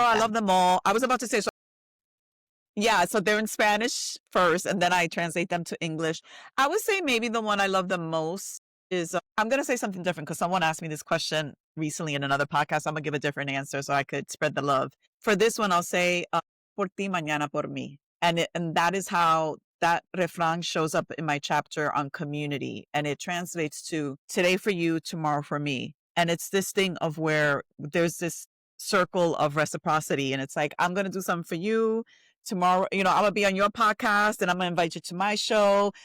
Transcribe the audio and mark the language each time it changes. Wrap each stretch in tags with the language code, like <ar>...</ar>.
<en>that. I love them all. I was about to say, yeah, so they're in Spanish first, and then I translate them to English. I would say maybe the one I love the most is, I'm going to say something different because someone asked me this question recently in another podcast. I'm going to give a different answer so I could spread the love. For this one, I'll say,</en> <es>por ti, mañana por mí.</es> <en>And that is how that refrán shows up in my chapter on community. And it translates to today for you, tomorrow for me. And it's this thing of where there's this circle of reciprocity. And it's like, I'm going to do something for you. Tomorrow, I'm going to be on your podcast and I'm going to invite you to my show.</en>